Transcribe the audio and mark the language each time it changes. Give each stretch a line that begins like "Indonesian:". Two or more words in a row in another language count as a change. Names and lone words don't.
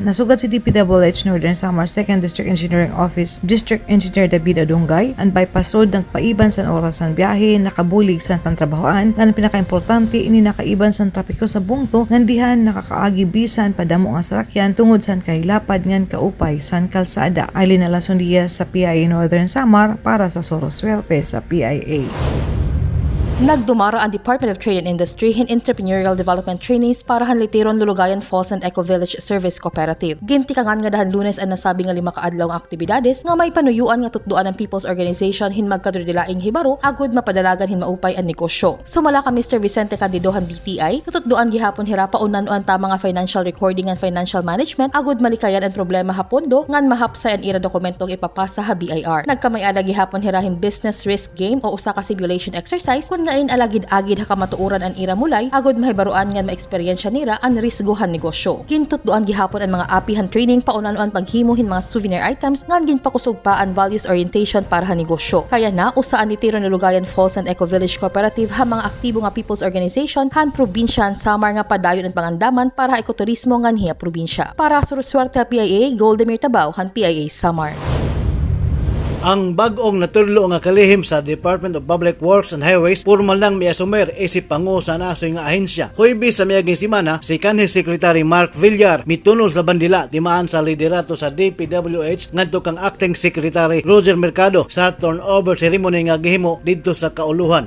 Waray: Nasugad si DPWH Northern Samar 2nd District Engineering Office District Engineer David Adungay ang bypass road nagpaiban sa oras ng biyahe, nakabulig sa pantrabahoan ngan pinakaimportante ini nakaiban sa trapiko sa bungto ngan dihan nakakaagi bisan padamo nga salakyan tungod sa kahilapad ngan kaupay san kalsada. Aileen Alasondia sa PIA Northern Samar para sa Soroswerte sa PIA. Nagdumara ang Department of Trade and Industry in
English: Entrepreneurial Development Trainings
Waray: para hanlitiron Lulugayan Falls and Eco Village Service Cooperative. Gintikangan nga dahan Lunes ang nasabi nga 5 kaadlaw nga aktibidades nga may panuyuan nga tutduan ng People's Organization hin magkadurdilaing hibaro agud mapadalagan hin maupay ang negosyo. Sumala ka Mr. Vicente Candidohan DTI, tutduan gihapon hira paunan ang tama nga
English: financial recording and financial management
Waray: agud malikayan ang problema hapondo ngan mahapsay ang ira dokumentong ipapasa ha BIR. Nagkamay-ada gihapon hira hin
English: business risk game
Waray: o usa ka
English: simulation exercise
Waray: kun Nain alagid-agid hakamatuoran an ira mulay, agod mahibaruan ngan maeksperiensya nira an risgohan negosyo. Gintutduan gihapon ang mga apihan training paunan-an paghimuhin mga
English: souvenir items
Waray: ngan ginpakusog pa ang
English: values orientation
Waray: para ha negosyo. Kaya na usaan ni Tiro Lugayan Falls and Eco Village Cooperative ha mga aktibo nga people's organization han probinsya han Samar nga padayon ang pangandaman para ha ekoturismo ngan hiya probinsya. Para sa Suerte PIA, Goldemir Tabaw han PIA Samar.
Cebuano: Ang bag-ong naturlo nga kalihim sa Department of Public Works and Highways formal lang miasumer isip pangu sa nasoy nga ahensya. Huwebes sa miaging semana si kanhi Secretary Mark Villar mitunol sa bandila timaan sa liderato sa DPWH ngadto kang Acting Secretary Roger Mercado sa
English: turnover ceremony
Cebuano: nga gihimo didto sa kauluhan.